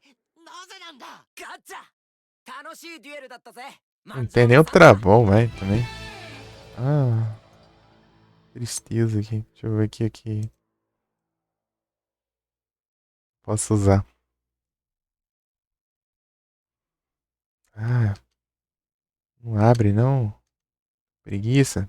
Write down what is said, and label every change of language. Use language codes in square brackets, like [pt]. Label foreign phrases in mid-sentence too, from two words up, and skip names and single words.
[ja] なぜなんだ？ガッチャ！楽しいデュエルだったぜ。 [pt] Não tem nem o travão, vai, também. Ah. Tristeza aqui. Deixa eu ver aqui. Posso usar. Ah. Não abre, não. Preguiça.